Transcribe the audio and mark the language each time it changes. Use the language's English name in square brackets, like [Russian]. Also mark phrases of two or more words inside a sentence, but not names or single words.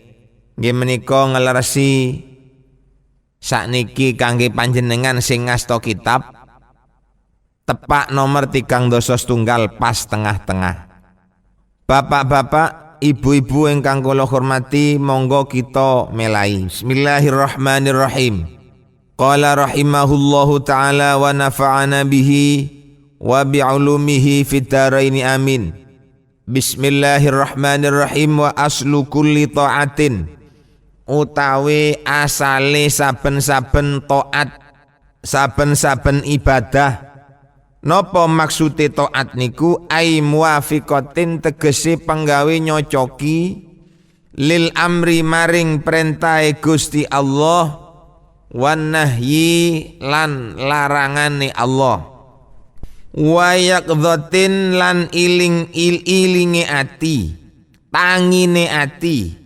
[Javanese] Nggih menika ngleresi sakniki kangge panjenengan sing ngasta kitab tepak nomor 3 setunggal pas tengah-tengah. Bapak-bapak, ibu-ibu ingkang kula hormati, monggo kita melai. [Arabic] بسم الله الرحمن الرحيم. قال رحمه الله تعالى ونفعنا به وبعلومه في الدارين آمين. Bismillahirrahmanirrahim. وأصل كل طاعة, [Javanese] utawi asale saben-saben taat, saben-saben ibadah. Napa maksude taat niku? [Arabic] أي موافقة, [Javanese] tegese penggawe nyocoki [Arabic] للأمر [Javanese] maring perintahe Gusti Allah, [Arabic] والنهي [Javanese] lan larangane Allah, [Arabic] ويقظة [Javanese] lan ilinge ati, tangine ati,